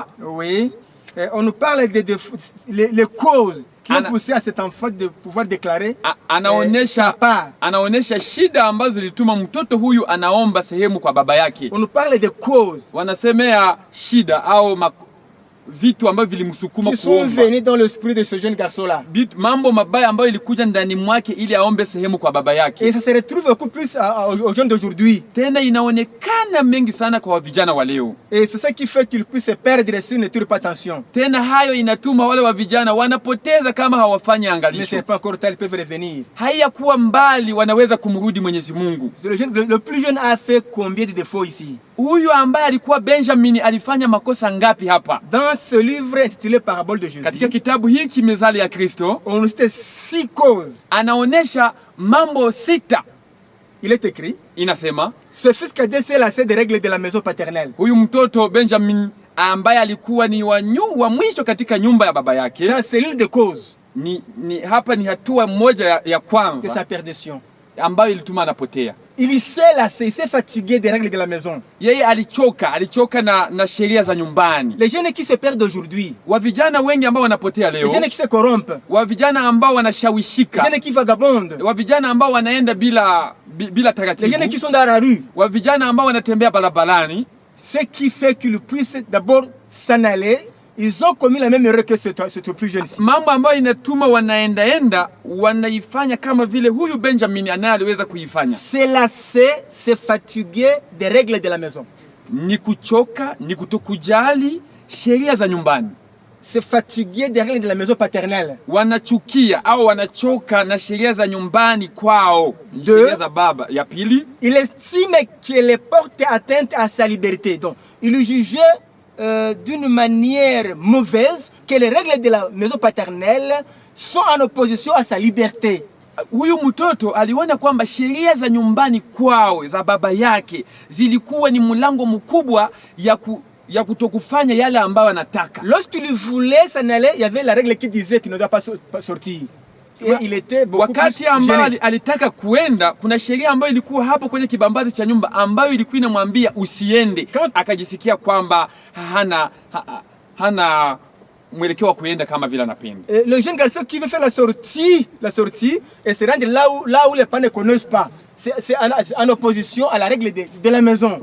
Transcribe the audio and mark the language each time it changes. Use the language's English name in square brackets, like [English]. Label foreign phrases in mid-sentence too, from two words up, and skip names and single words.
[French] oui, on nous parle les causes qui ont poussé à cet enfant de pouvoir déclarer sa part. [Swahili] Anaonesha shida ambazo zilituma mtoto huyu anaomba sehemu kwa baba yake. [French] On nous parle des causes [Swahili] Wanasemea shida au vitu ambavyo vilimsukuma [French] qui sont [Swahili] kuomba. [French] venus dans l'esprit de ce jeune garçon-là. [Swahili] Mambo mabaya ambayo ilikuja ndani mwake ili aombe sehemu kwa baba yake. [French] Et ça se retrouve beaucoup plus aux jeunes d'aujourd'hui. [Swahili] Tena inaonekana mengi sana kwa vijana wa leo. [French] Et c'est ça qui fait qu'ils puissent perdre s'ils ne tirent pas attention. [Swahili] Tena hayo inatuma wale wa vijana wanapoteza kama hawafanyi [French] Mais [Swahili] angalisho. [French] c'est pas encore tard, ils peuvent revenir. [Swahili] Hayakuwa mbali, wanaweza kumrudi Mwenyezi Mungu. [French] Le plus jeune a fait combien de défauts ici? [Swahili] Huyu ambaye alikuwa Benjamin alifanya makosa ngapi hapa? [French] Dans ce livre intitulé Parabole de Jésus, [Swahili] Katika kitabu hiki mezali ya Kristo, [French] on nous cite 6 causes. [Swahili] anaonesha mambo 6. [French] Il est écrit, [Swahili] Inasema, [French] ce fils cadet s'est lassé des règles de la maison paternelle. [Swahili] huyu mtoto Benjamin ambaye alikuwa ni wa mwisho katika nyumba ya baba yake. [French] C'est un cellule de cause [Swahili] Hapa ni hatua moja ya [French] de [Swahili] kwanza [French] sa perdition. [Swahili] ambayo ilituma anapotea. [French] Il s'est lassé, il s'est fatigué des règles de la maison. [Swahili] Yeye alichoka na sheria za nyumbani. [French] Les jeunes qui se perdent aujourd'hui, [Swahili] Wa vijana wengi ambao wanapotea [French] les [Swahili] leo, [French] jeunes qui se corrompent, [Swahili] wa vijana ambao [French] les [Swahili] wanashawishika, [French] jeunes qui vagabondent, [Swahili] wa vijana ambao wanaenda bila [French] les [Swahili] taratibu, [French] jeunes qui sont dans la rue, [Swahili] wa vijana ambao wanatembea barabarani. [French] ce qui fait qu'ils puissent d'abord s'en aller, ils ont commis la même erreur que ce plus jeune ici. [Swahili] Mambo ambayo inatuma wanaenda wanaifanya kama vile huyu Benjamin anayeweza kuifanya. [French] Se lasser, se fatiguer des règles de la maison. [Swahili] Ni kuchoka, ni kutokujali sheria za nyumbani. [French] Se fatiguer des règles de la maison paternelle. [Swahili] Wanachukia au wanachoka na sheria za nyumbani kwao, sheria za baba. Ya pili, [French] il estime qu'elle porte atteinte à sa liberté. Donc, il jugeait d'une manière mauvaise que les règles de la maison paternelle sont en opposition à sa liberté. [Swahili] Huyu mtoto aliona kwamba sheria za nyumbani kwao za baba yake zilikuwa ni mlango mkubwa ya kutokufanya yale ambayo anataka. [French] Lorsqu'il voulait s'en aller, il y avait la règle qui disait qu'il ne doit pas sortir. Et il était beaucoup [Swahili] Wakati [French] plus [Swahili] ambao [French] gêné. [Swahili] alitaka kuenda, kuna sheria ambayo ilikuwa hapo kwenye kibambazi cha nyumba ambayo ilikuwa inamwambia usiende. Akajisikia kwamba hana mwelekeo wa kuenda kama vile anapenda. [French] Le jeune garçon qui veut faire la sortie et se rendre là où les parents ne connaissent pas, c'est en opposition à la règle de la maison.